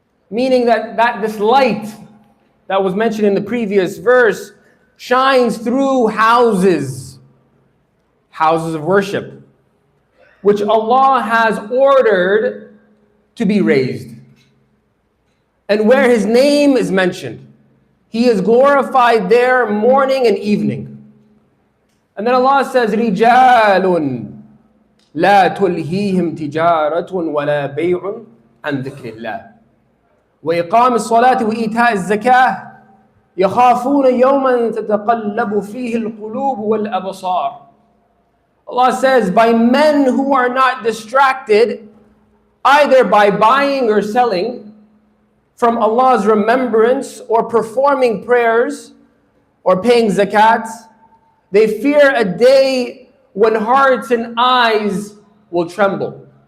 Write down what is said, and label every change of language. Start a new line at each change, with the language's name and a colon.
English: Meaning that this light that was mentioned in the previous verse shines through houses of worship, which Allah has ordered to be raised. And where His name is mentioned, He is glorified there morning and evening.
Arabic: And then Allah says, رِجَالٌ لَا تُلْهِيهِمْ تِجَارَةٌ وَلَا بَيْعٌ عَنْ ذِكْرِ اللَّهِ وإقام الصلاة وإيتاء الزكاة يخافون يوما تتقلب فيه القلوب والأبصار.
English: Allah says, by men who are not distracted either by buying or selling from Allah's remembrance or performing prayers or paying zakat, they fear a day when hearts and eyes will tremble.